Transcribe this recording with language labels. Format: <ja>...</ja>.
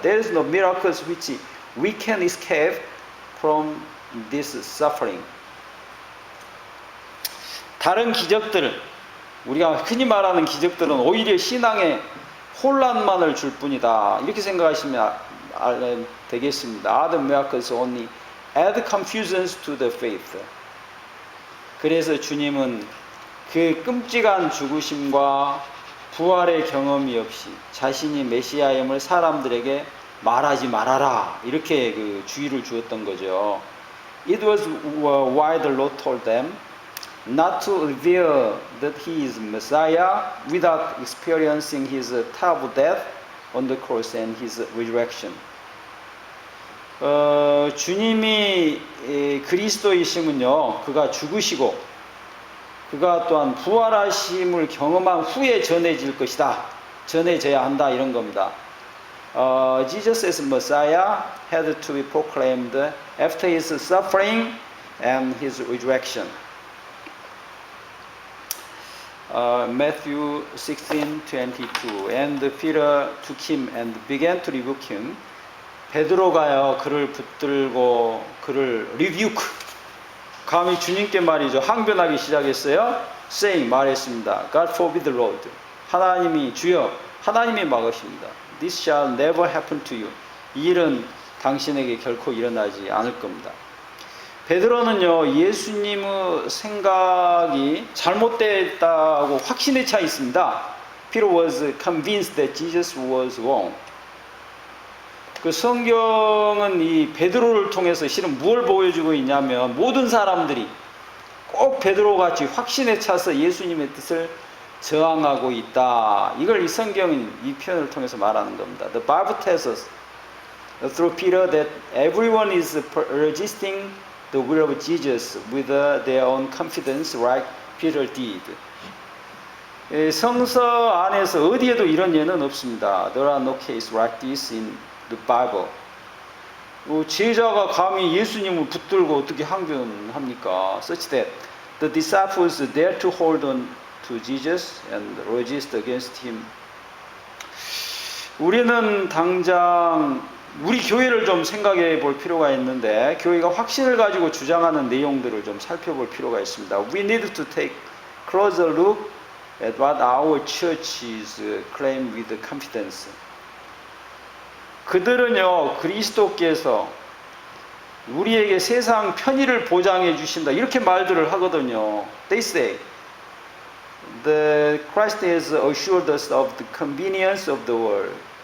<en>There is no miracles which we can escape from this suffering.</en> <ko>다른 기적들, 우리가 흔히 말하는 기적들은 오히려 신앙에 혼란만을 줄 뿐이다. 이렇게 생각하시면 되겠습니다.</ko> <en>Other miracles only add confusions to the faith.</en> <ko>그래서 주님은 그 끔찍한 죽으심과 부활의 경험이 없이 자신이 메시아임을 사람들에게 말하지 말아라. 이렇게 그 주의를 주었던 거죠.</ko> <en>It was why the Lord told them not to reveal that he is Messiah without experiencing his terrible death on the cross and his resurrection.</en> <ko>주님이 그리스도이심은요, 그가 죽으시고 그가 또한 부활하심을 경험한 후에 전해질 것이다. 전해져야 한다. 이런 겁니다.</ko> <en>Jesus as Messiah had to be proclaimed after his suffering and his resurrection. Matthew 16:22. And Peter took him and began to rebuke him.</en> <ko>베드로가요 그를 붙들고 그를 rebuke. 감히 주님께 말이죠. 항변하기 시작했어요. saying 말했습니다.</ko> <en>God forbid the Lord.</en> <ko>하나님이 주여 하나님이 막으십니다.</ko> <en>This shall never happen to you.</en> <ko>이 일은 당신에게 결코 일어나지 않을 겁니다. 베드로는요 예수님의 생각이 잘못됐다고 확신에 차 있습니다.</ko> <en>Peter was convinced that Jesus was wrong.</en> <ko>그 성경은 이 베드로를 통해서 실은 무엇을 보여주고 있냐면 모든 사람들이 꼭 베드로 같이 확신에 차서 예수님의 뜻을 저항하고 있다. 이걸 이 성경은 이 표현을 통해서 말하는 겁니다.</ko> <en>The Bible tells us through Peter that everyone is resisting the will of Jesus with their own confidence like Peter did.</en> <ko>성서 안에서 어디에도 이런 예는 없습니다.</ko> <en>There are no cases like this in the Bible.</en> <ko>제자가 감히 예수님을 붙들고 어떻게 항변합니까?</ko> <en>Such that the disciples dare to hold on to Jesus and resist against him.</en> <ko>우리는 당장 우리 교회를 좀 생각해 볼 필요가 있는데 교회가 확신을 가지고 주장하는 내용들을 좀 살펴볼 필요가 있습니다.</ko> <en>We need to take closer look at what our churches claim with confidence.</en> <ko>그들은요 그리스도께서 우리에게 세상 편의를 보장해 주신다 이렇게 말들을 하거든요.</ko> <en>They say the Christ has assured us of the convenience of the world.</en>